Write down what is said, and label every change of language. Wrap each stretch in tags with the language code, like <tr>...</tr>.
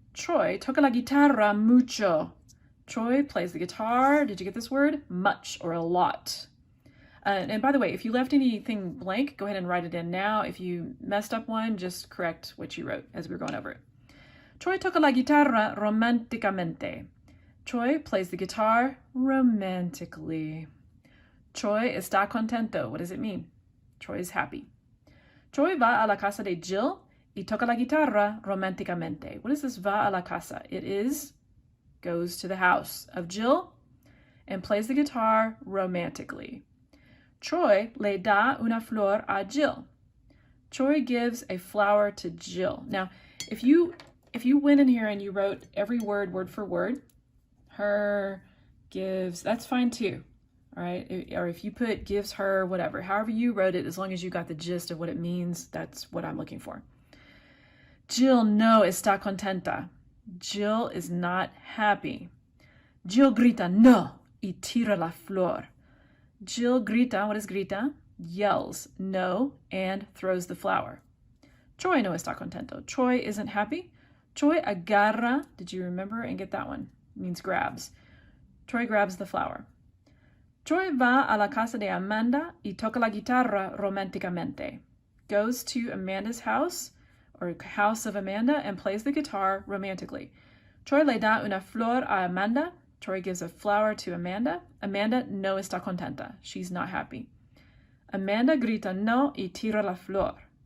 <es>Troy toca la guitarra mucho.</es> <en>Troy plays the guitar. Did you get this word? Much, or a lot. And by the way, if you left anything blank, go ahead and write it in now. If you messed up one, just correct what you wrote as we were going over it.</en> <es>Troy toca la guitarra románticamente.</es> <en>Troy plays the guitar romantically.</en> <es>Troy está contento.</es> <en>What does it mean? Troy is happy.</en> <es>Troy va a la casa de Jill y toca la guitarra románticamente.</es> <en>What is this</en> <es>va a la casa?</es> <en>It goes to the house of Jill and plays the guitar romantically.</en> <es>Troy le da una flor a Jill.</es> <en>Troy gives a flower to Jill. Now, if you went in here and you wrote every word for word, her, gives, that's fine too. All right, or if you put gives her, whatever, however you wrote it, as long as you got the gist of what it means, that's what I'm looking for.</en> <es>Jill no está contenta.</es> <en>Jill is not happy.</en> <es>Jill grita no y tira la flor. Jill grita,</es> <en>what is</en> <es>grita?</es> <en>Yells no and throws the flower.</en> <es>Troy no está contento.</es> <en>Troy isn't happy. Troy agarra, did you remember and get that one? It means grabs. Troy grabs the flower.</en> <es>Troy va a la casa de Amanda y toca la guitarra románticamente.</es> <en>Goes to Amanda's house, or house of Amanda, and plays the guitar romantically.</en> <es>Troy le da una flor a Amanda.</es> <en>Troy gives a flower to Amanda.</en> <es>Amanda no está contenta.</es> <en>She's not happy.</en> <es>Amanda grita no y tira la flor.</es>